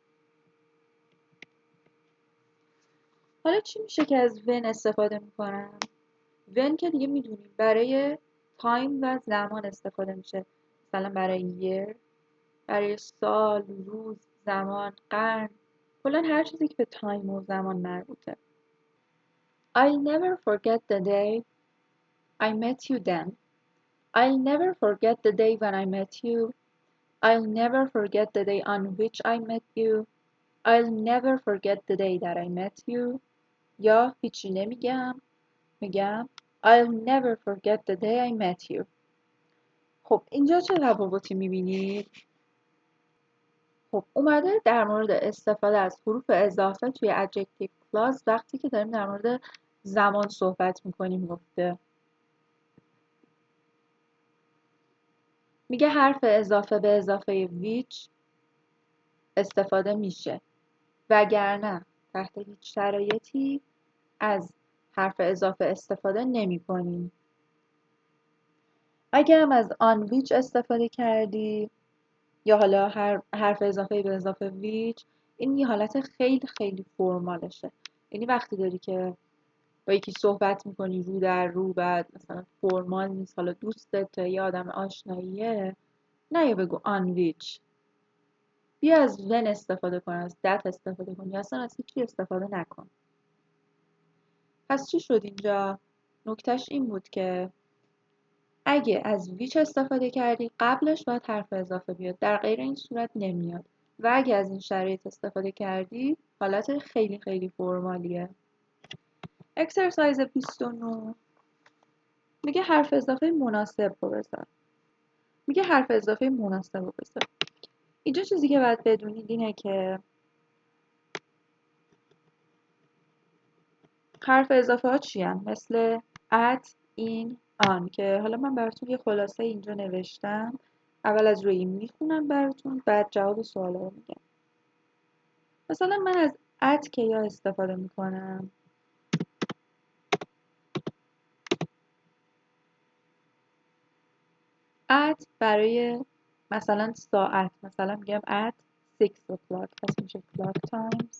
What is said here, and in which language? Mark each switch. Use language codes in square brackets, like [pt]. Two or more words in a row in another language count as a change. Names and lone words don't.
[fa] حالا چی میشه که از when استفاده میکنم؟ when که دیگه میدونیم برای تایم و زمان استفاده میشه. مثلا برای year، برای سال، روز، زمان، قرن، کلا هر چیزی که به تایم و زمان مربوطه. [en] I'll never forget the day I met you then. I'll never forget the day when I met you. I'll never forget the day on which I met you. I'll never forget the day that I met you. [fa] یا هیچی نمیگم، میگم [en] I'll never forget the day I met you. [fa] خب اینجا چه تفاوتی میبینید؟ خب اومده در مورد استفاده از حروف اضافه توی [en] adjective clause [fa] وقتی که داریم در مورد زمان صحبت میکنیم گفته. میگه حرف اضافه به اضافه which استفاده میشه، وگرنه تحت هیچ شرایطی از حرف اضافه استفاده نمی کنیم. اگه هم از [en] on which [fa] استفاده کردی یا حالا حرف اضافه به اضافه which، این یه حالت خیلی خیلی فرمالشه. یعنی وقتی داری که با یکی صحبت میکنی رو در رو، بعد مثلا فرمال نیست، حالا دوستت یه آدم آشناییه، نه یا بگو [en] on which، [fa] بیا از when استفاده کن، از that استفاده کن، یا اصلا از هیچی استفاده نکن. پس چی شد اینجا؟ نکتهش این بود که اگه از which استفاده کردی قبلش باید حرف اضافه بیاد، در غیر این صورت نمیاد. و اگه از این شرایط استفاده کردی حالت خیلی خیلی فرمالیه. اکسرسایز 29 میگه حرف اضافه مناسب رو بذار. اینجا چیزی که باید بدونید اینه که حرف اضافه ها چی هم؟ مثل [en] at، in، on [fa] که حالا من براتون یه خلاصه اینجا نوشتم. اول از روی این میخونم براتون، بعد جواب سوالا رو میگم. مثلا من از at که یا استفاده میکنم، at برای مثلا ساعت، مثلا میگم [en] at 6 o'clock، [fa] پس میشه [en] clock times.